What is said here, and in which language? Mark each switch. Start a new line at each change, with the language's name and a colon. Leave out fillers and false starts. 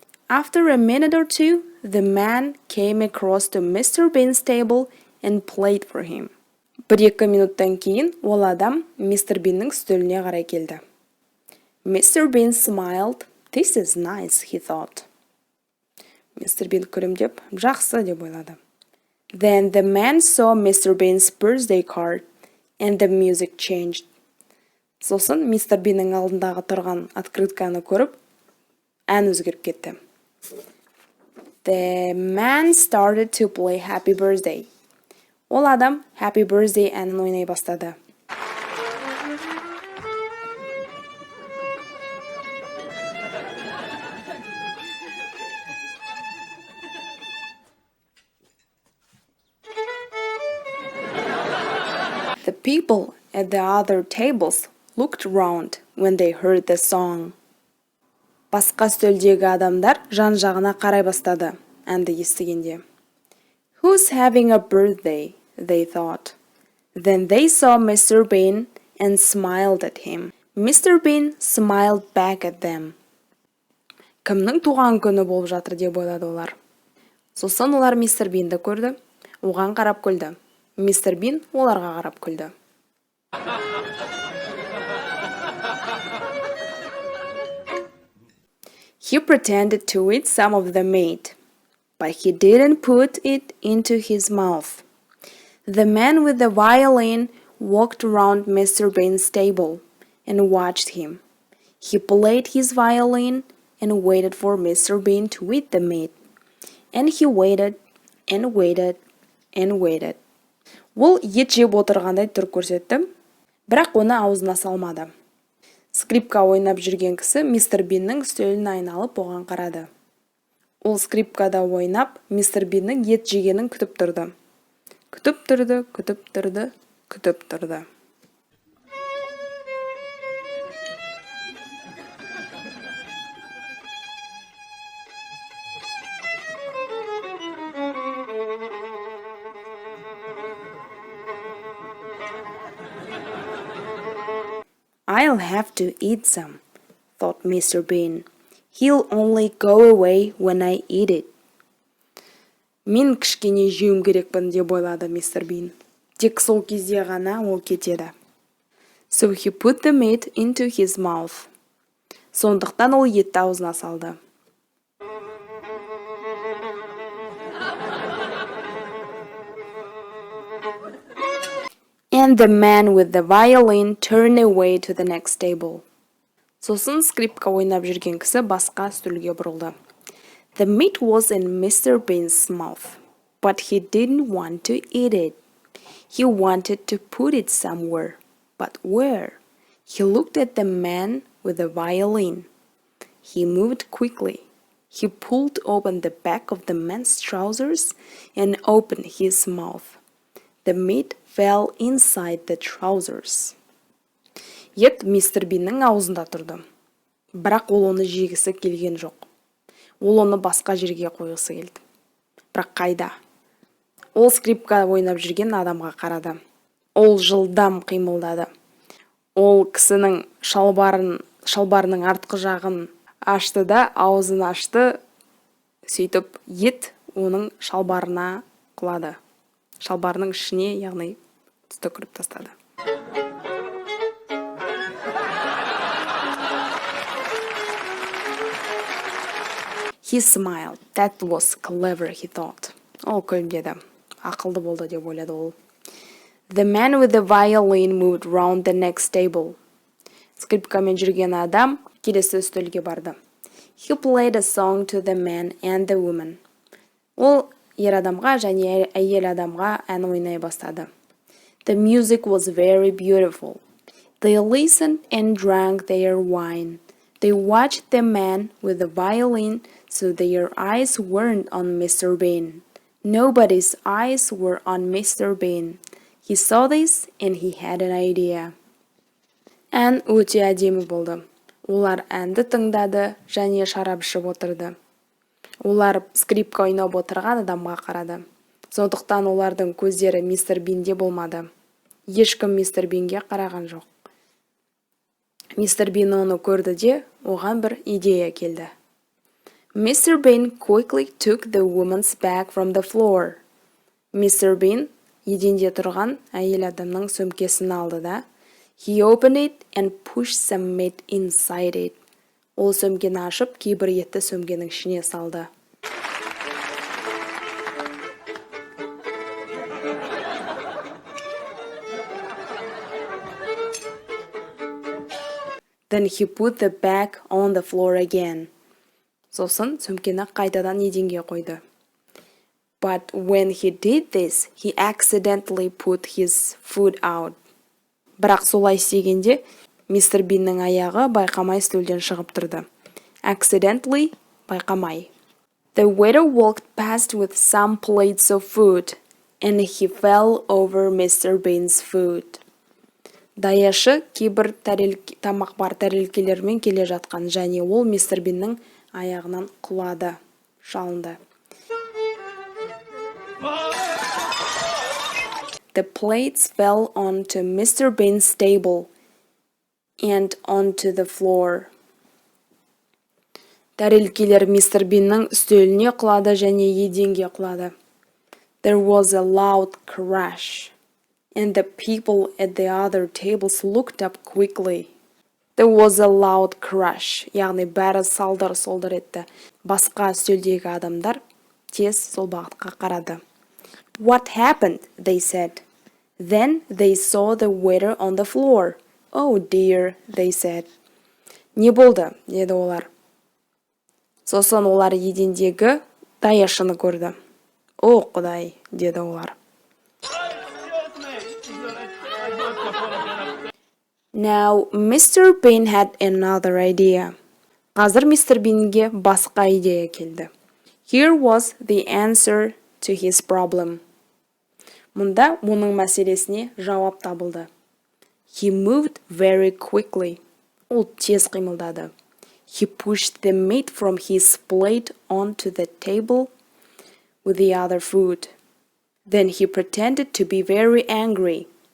English: After a minute or two, the man came across to Mr. Bin's table and played for him.
Kazakh: 1-2 минуттан кейін ол адам Мистер Биннің стөліне қарай келді.
English: Mr. Bin smiled. This is nice, he thought. Mr.
Kazakh: Bin күлімдеп, жақсы деп ойлады.
English: Then the man saw Mr. Bin's birthday card and the music changed.
Kazakh: Сосын Мистер Биннің алдындағы тұрған открытканы көріп, ән өзгеріп кетті.
English: The man started to play Happy Birthday.
Kazakh: Ол адам Happy Birthday әнін ойнай бастады.
English: The people at the other tables looked around when they heard the song.
Kazakh: Басқа стөлдегі адамдар жан-жағына қарай бастады, әнді естігенде.
English: Who's having a birthday? They thought. Then they saw Mr. Bin and smiled at him. Mr. Bin smiled back at them.
Kazakh: Кімнің туған күні болып жатыр деп ойлады олар. Сосын олар мистер Бинді көрді, оған қарап күлді. Мистер Бин оларға қарап күлді.
English: He pretended to eat some of the meat, but he didn't put it into his mouth. The man with the violin walked around Mr. Bin's table and watched him. He played his violin and waited for Mr. Bin to eat the meat. And he waited and waited and waited.
Kazakh: Ол ет жеп отырғандай түр көрсетті, бірақ оны аузына салмады. Скрипка ойнап жүрген кісі мистер Биннің үстелін айналып оған қарады. Ол скрипкада ойнап, мистер Биннің ет жегенін күтіп тұрды. Күтіп тұрды, күтіп тұрды, күтіп тұрды.
English: I'll have to eat some, thought Mr. Bin. He'll only go away when I eat it.
Kazakh: Мен кішкене жеуім керекпін деп ойлады мистер Бин. Тек сол кезде ғана ол кетеді.
English: So he put the meat into his mouth.
Kazakh: Сондықтан ол етті аузына салды.
English: And the man with the violin turned away to the next table.
Kazakh: Сосын скрипка ойнап жүрген кісі басқа стөлге бұрылды.
English: The meat was in Mr. Bin's mouth, but he didn't want to eat it. He wanted to put it somewhere, but where? He looked at the man with the violin. He moved quickly. He pulled open the back of the man's trousers and opened his mouth. The meat fell inside the trousers.
Kazakh: Ет мистер Биннің аузында тұрды. Бірақ ол оны жегісі келген жоқ. Ол оны басқа жерге қойғысы келді. Бірақ қайда? Ол скрипка ойнап жүрген адамға қарады. Ол жылдам қимылдады. Ол кісінің шалбарының артқы жағын ашты да, аузын ашты. Сөйтіп, ет оның шалбарына құлады. Шалбарының ішіне, яғни түкіріп тастады.
English: He smiled. That was clever, he thought.
Kazakh: Ол күлімдеді. Ақылды болды деп ойлады ол.
English: The man with the violin moved round the next table.
Kazakh: Скрипкамен жүрген адам келесі үстелге барды.
English: He played a song to the man and the woman.
Kazakh: Ол ер адамға және әйел адамға ән ойнай бастады.
English: The music was very beautiful. They listened and drank their wine. They watched the man with the violin, so their eyes weren't on Mr. Bin. Nobody's eyes were on Mr. Bin. He saw this and he had an idea.
Kazakh: Ән өте әдемі болды. Олар әнді тыңдады және шарап ішіп отырды. Олар скрипка ойнап отырған адамға қарады. Сондықтан олардың көздері мистер Бинде болмады. Ешкім мистер Бинге қараған жоқ. Мистер Бин оны көрді де, оған бір идея келді.
English: Mr. Bin quickly took the woman's bag from the floor. Mr. Bin
Kazakh: еденде тұрған әйел адамның сөмкесін алды да,
English: he opened it and pushed some meat inside it.
Kazakh: Ол сөмкені ашып, кейбір етті сөмкенің ішіне салды.
English: Then he put the bag on the floor again.
Kazakh: Сосын сөмкені қайтадан еденге қойды.
English: But when he did this, he accidentally put his foot out.
Kazakh: Бірақ солай істегенде, мистер Биннің аяғы байқамай стөлден шығып тұрды. Accidentally, байқамай.
English: The waiter walked past with some plates of food, and he fell over Mr. Bin's food.
Kazakh: Даяшы кейбір тамақ бар тәрелкелермен келе жатқан, және ол мистер Биннің аяғынан құлады, шалынды.
English: The plates fell onto Mr. Bin's table and onto the floor.
Kazakh: Тәрелкелер мистер Биннің үстеліне құлады және еденге құлады.
English: There was a loud crash, and the people at the other tables looked up quickly. There was a loud crash,
Kazakh: яғни бәрі салдыр-солдыр етті. Басқа үстелдегі адамдар тез сол бағытқа қарады.
English: What happened? They said. Then they saw the waiter on the floor. Oh dear, they said.
Kazakh: Не болды? Деді олар. Сосын олар едендегі даяшыны көрді. О, Құдай, деді олар.
English: Now, Mr. Bin had another idea.
Kazakh: Қазір мистер Бинге басқа идея келді.
English: Here was the answer to his problem.
Kazakh: Мұнда оның мәселесіне жауап табылды.
English: He moved very quickly.
Kazakh: Ол тез қимылдады.
English: He pushed the meat from his plate onto the table with the other food. Then he pretended to be very angry.